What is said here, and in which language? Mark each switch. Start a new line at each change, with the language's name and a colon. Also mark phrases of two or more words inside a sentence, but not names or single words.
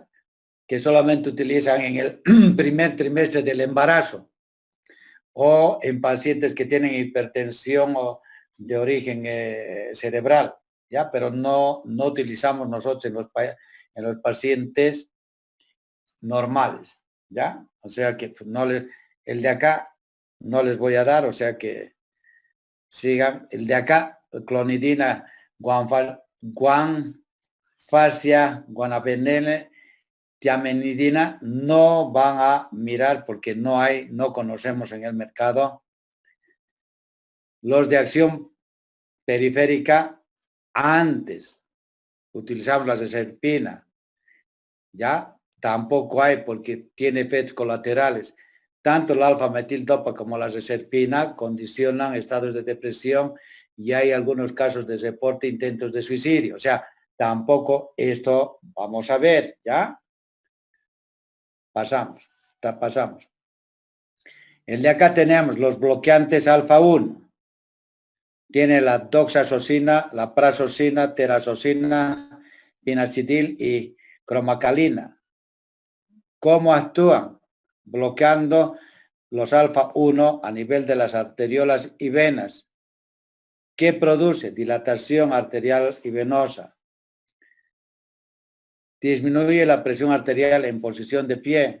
Spanish: Que solamente utilizan en el primer trimestre del embarazo o en pacientes que tienen hipertensión o de origen cerebral, ¿ya? Pero no utilizamos nosotros en los pacientes normales, ¿ya? O sea que no el de acá no les voy a dar, o sea que sigan. El de acá, clonidina, guanfasia, guanapenene, tiamenidina, no van a mirar porque no conocemos en el mercado. Los de acción periférica, antes utilizamos las de serpina, ¿ya? Tampoco hay porque tiene efectos colaterales. Tanto el alfa-metildopa como la reserpina condicionan estados de depresión y hay algunos casos de reporte intentos de suicidio. O sea, tampoco esto vamos a ver, ¿ya? Pasamos. El de acá tenemos los bloqueantes alfa 1. Tiene la doxazosina, la prazosina, terazosina, pinacidil y cromacalina. ¿Cómo actúan? Bloqueando los alfa 1 a nivel de las arteriolas y venas. ¿Qué produce? Dilatación arterial y venosa. Disminuye la presión arterial en posición de pie.